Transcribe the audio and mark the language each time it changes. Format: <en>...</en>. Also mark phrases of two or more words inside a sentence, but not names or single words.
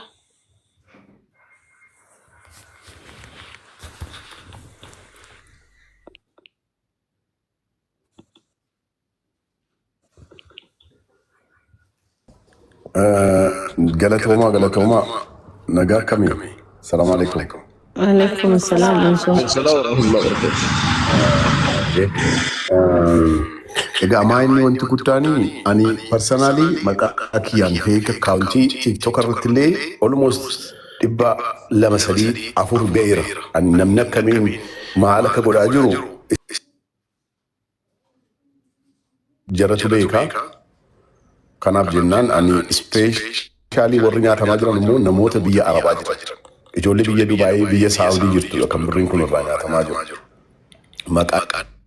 <om>galatooma nagaa kamii</om> <ar>السلام عليكم عليكم السلام Mansour السلام ورحمة الله وبركاته</ar> <om>egaa amaa inni wanti guddaanii ani personally maqaa kiyyaan fake accountii tiktok irratti illee almost 200-300 ga'eera ani namni akkamiin maal akka godhaa jiru jaratu beekaa kanaaf jennaan ani ispeeshaalii warri nyaatamaa jiran immoo namoota biyya arabaa jiran ijoollee biyya Dubaayii biyya Saawudii jirtu kan birriin kun irraa nyaatamaa jiru maqaa</om>